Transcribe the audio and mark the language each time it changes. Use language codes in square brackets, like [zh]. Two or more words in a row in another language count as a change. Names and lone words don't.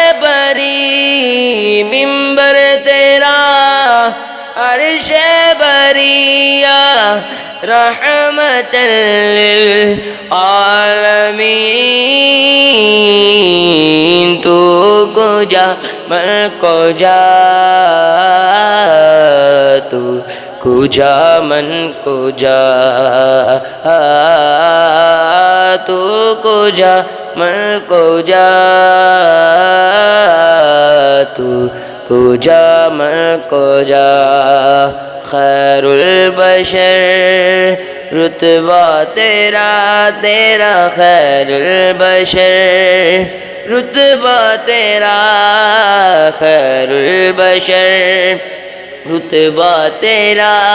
[ur] بری، منبر تیرا عرش بریہ، [ar] رحمت للعالمین، [fa] تو کجا من کجا، تو کجا من کجا، تو کجا من کجا، تو کجا من کجا، [ar] خیر البشر [ur] رتبہ تیرا، تیرا [ar] خیر البشر [ur] رتبہ تیرا، [ar] خیر البشر [ur] رتبہ تیرا،